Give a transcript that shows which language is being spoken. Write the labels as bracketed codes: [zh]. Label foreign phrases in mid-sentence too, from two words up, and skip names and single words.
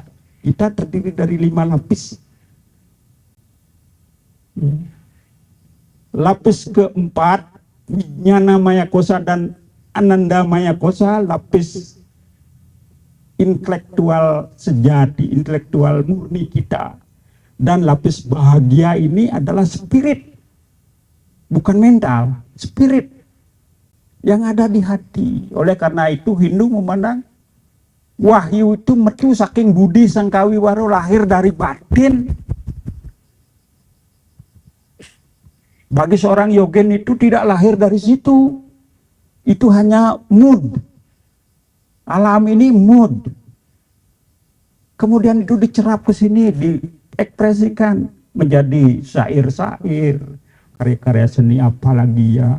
[id] Kita terdiri dari 5 lapis. Lapis keempat, Wijnana Maya Kosa dan Ananda Maya Kosa, lapis intelektual sejati, intelektual murni kita. Dan lapis bahagia ini adalah spirit, bukan mental, spirit yang ada di hati. Oleh karena itu Hindu memandang wahyu itu [jv] metu saking budi sangkawi waro, [id] lahir dari batin. Bagi seorang yogen itu tidak lahir dari situ. Itu hanya mood. Alam ini mood. Kemudian itu dicerap ke sini, diekspresikan menjadi syair-syair, karya-karya seni apa lagi ya.